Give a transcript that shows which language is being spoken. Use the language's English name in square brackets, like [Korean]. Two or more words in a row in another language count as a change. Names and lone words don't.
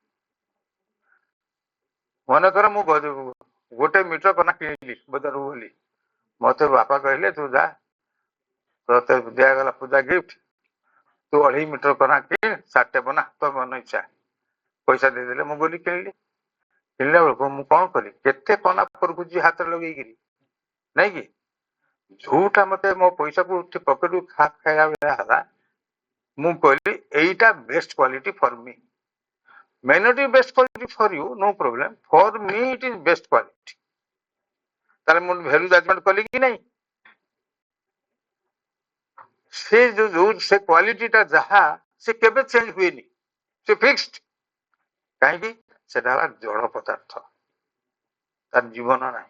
[Odia] ମନେକର ମୁଁ ଗୋଟେ ମିଟର କନା କିଣିଲି ବଜାରରୁ ଗଲି, ମତେ ବାପା କହିଲେ ତୁ ଯା ତତେ ଦିଆଗଲା ପୂଜା ଗିଫ୍ଟ, ତୁ 2.5 ମିଟର କନା କିଣ ସାର୍ଟଟେ ବନା ତୋ ମନ ଇଚ୍ଛା। ପଇସା ଦେଇଦେଲେ ମୁଁ ଗଲି କିଣିଲି। କିଣିଲା ବେଳକୁ ମୁଁ କଣ କଲି କେତେ କନା କରୁଛି ହାତରେ ଲଗେଇକିରି ନାଇଁ କି? ଯୋଉଟା ମତେ ମୋ ପଇସାକୁ ପକେଟକୁ ଖାଇଲା ଭଳିଆ ହେଲା ମୁଁ କହିଲି ଏଇଟା [English] best quality for me. may not be best quality for you, no problem, for me it is best quality। [Odia] ତାହେଲେ ମୁଁ [English] value judgment [Odia] କଲି କି ନାହିଁ? ସେ ଯୋଉ ସେ କ୍ୱାଲିଟିଟା ଯାହା ସେ କେବେ ଚେଞ୍ଜ ହୁଏନି, ସେ ଫିକ୍ସଡ। କାହିଁକି? ସେଟା ହେଲା ଜଳ ପଦାର୍ଥ, ତାର ଜୀବନ ନାହିଁ।